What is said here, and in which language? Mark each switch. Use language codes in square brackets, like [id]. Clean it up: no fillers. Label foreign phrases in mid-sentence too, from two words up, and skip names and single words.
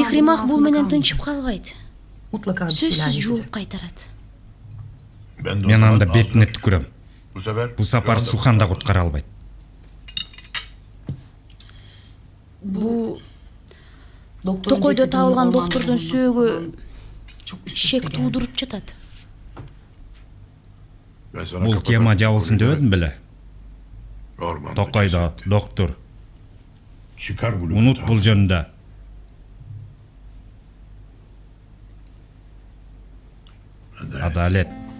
[ky] макбул менен тынчып калбайт. [tr] Mutlaka bir şeyler [ky] Сөзсүз [tr] yaşayacak. [ky] жооп кайтарат. Мен анда бетине түкүрөм. Бул сапар Сухан да куткара албайт. Бул [tr] Doktorun [ky] Токойдо [tr] cesedinin [ky] табылган [tr] ormanda [ky] доктурдун [tr] bulunması [ky] сөөгү [tr] falan çok üst üste [ky] шек [tr] geldi. [ky] туудуруп жатат. Бул кема жабылсын дебедим беле. Токойдо доктур. Унут бул жөнүндө. Адалет.